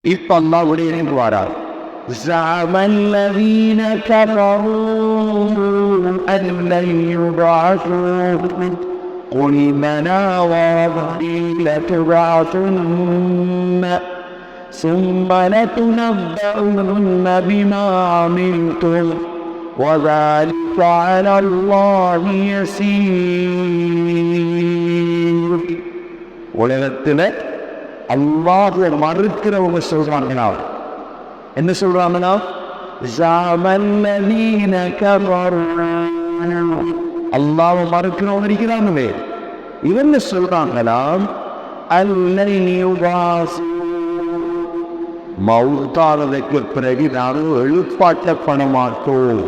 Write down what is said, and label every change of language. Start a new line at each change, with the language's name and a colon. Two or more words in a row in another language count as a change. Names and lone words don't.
Tamil: இப்ப அல்லாஹ்வுடைய நினைவு வாரார்.
Arabic: زعم الذين كفروا أن لن يبعثوا قل بلى وربي لتبعثن ثم لتنبؤن بما عملتم وذلك على الله يسير.
Tamil: உலகத்தில் அல்லாஹ்வை மறுக்கிறவங்க சொல்றாங்கன்னா என்ன சொல்றாங்கன்னா அல்லாஹ்வை மறுக்கிறவங்க இருக்கிறாங்களே இவங்க சொல்றாங்களாம் மௌத்தானதுக்கு பிறகு நானும் எழுப்பாட்டப்பட மாட்டோம்.